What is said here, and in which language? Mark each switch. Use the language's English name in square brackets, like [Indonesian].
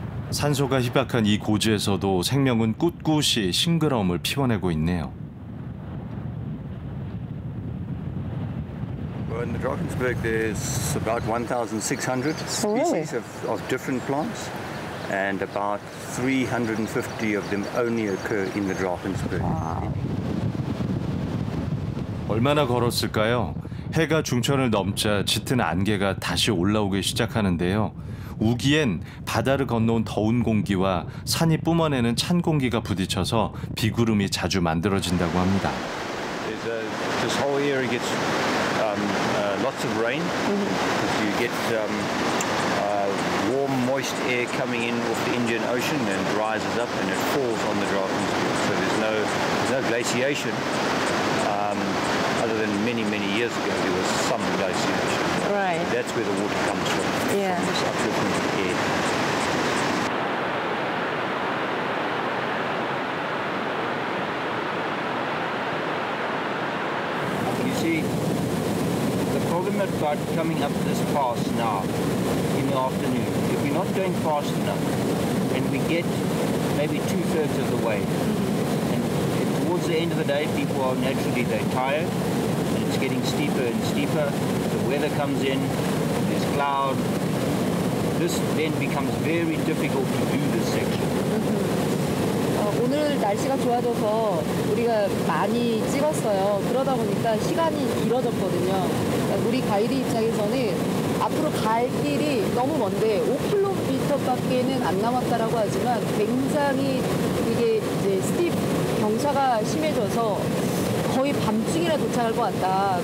[Korean] 산소가 희박한 이 고지에서도 생명은 꿋꿋이 싱그러움을 피워내고 있네요. [English] Well, in the Drakensberg there's about 1,600 species of different plants, and about 350 of them only occur in the Drakensberg. [Korean] 얼마나 걸었을까요? 해가 중천을 넘자 짙은 안개가 다시 올라오기 시작하는데요. 우기엔 바다를 건너온 더운 공기와 산이 뿜어내는 찬 공기가 부딪혀서 비구름이 자주 만들어진다고 합니다. [English] This whole area gets lots of rain. You get warm, moist air coming in off the Indian Ocean and rises up and it falls on the Drakensberg. So there's no glaciation. Other than many years ago, there was some glaciation. Right. That's where the water comes from. Yeah. From this upliftment of air. You see, the problem about coming up this pass now in the afternoon, if we're not going fast enough and we get maybe 2/3 of the way, and towards the end of the day, people are naturally tired, and it's getting steeper and steeper. The weather comes in, there's cloud. This then becomes very difficult to do this section. [Korean] 오늘 날씨가 좋아져서 우리가 많이 찍었어요. 그러다 보니까 시간이 길어졌거든요. 우리 가이드 입장에서는 앞으로 갈 길이 너무 먼데 5km밖에는 안 남았다라고 하지만 굉장히 이게 이제 스팁 경사가 심해져서 거의 밤중이나 도착할 것 같다.